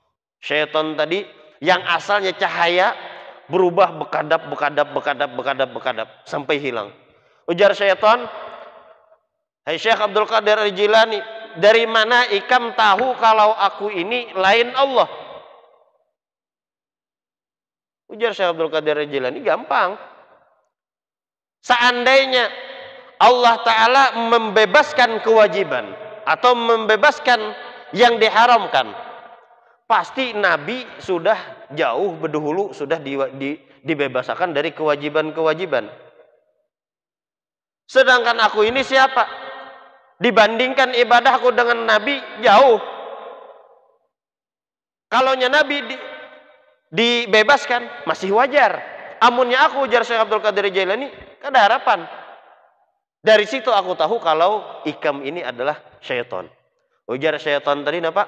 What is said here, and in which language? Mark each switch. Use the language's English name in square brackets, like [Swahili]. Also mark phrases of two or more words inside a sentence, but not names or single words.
[Banjar] Syaitan tadi yang asalnya cahaya berubah bekadap sampai hilang. Ujar syaitan, hai Syekh Abdul Qadir Al-Jilani, dari mana ikam tahu kalau aku ini lain Allah? Ujar Syekh Abdul Qadir Al-Jilani, [Indonesian] gampang. Seandainya Allah Ta'ala membebaskan kewajiban atau membebaskan yang diharamkan, pasti Nabi sudah jauh berdahulu sudah dibebaskan dari kewajiban-kewajiban. Sedangkan aku ini siapa? Dibandingkan ibadahku dengan Nabi jauh. Kalaunya Nabi dibebaskan masih wajar. [Banjar] Amunnya aku, ujar Syekh Abdul Qadir Jailani, ada harapan. [Indonesian] Dari situ aku tahu kalau ikam ini adalah syaitan. Ujar syaitan tadi apa?